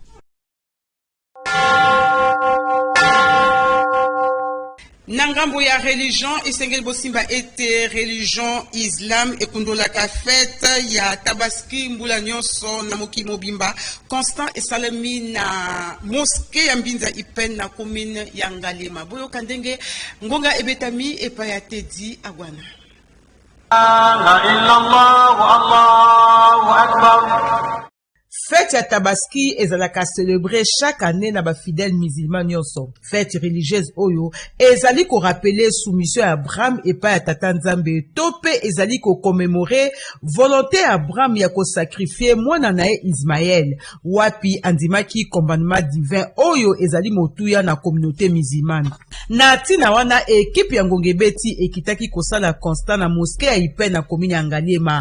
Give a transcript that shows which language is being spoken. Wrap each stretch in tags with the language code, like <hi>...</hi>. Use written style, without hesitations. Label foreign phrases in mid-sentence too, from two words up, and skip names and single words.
<ln>Nangambo ya religion Esengel Bosimba</ln> <fr>était religion islam</fr> <ln>ekundolaka fête ya tabaski mbula nyonso na mokimo bimba constant esalemi na mosquée ya Mbinza Ipen na commune ya Ngaliema boyo kandenge ngonga ebetami epa ya Teddy Agwana.</ln> <ar>لا إله إلا الله الله أكبر.</ar> <ln>Fête ya Tabaski ezalaka</ln> <fr>célébrer chaque année</fr> <ln>na ba</ln> <fr>fidèles musulmans</fr> <ln>nyonso.</ln> <fr>Fête religieuse</fr> <ln>oyo ezali ko</ln> <fr>rappeler soumission à Abraham et pas à</fr> <ln>Tata Nzambe. Tope ezali ko commémorer</ln> <fr>volonté à Abraham</fr> <ln>ya ko sacrifier mwana na Ismaël. Wapi andimaki</ln> <fr>commandement divin</fr> <ln>oyo ezali motuya na</ln> <fr>communauté musulmane.</fr> <ln>Na tina wana équipe ya Ngongebeti ekitaki kosala constat na mosquée ya Ipe na commune ya Ngaliema.</ln>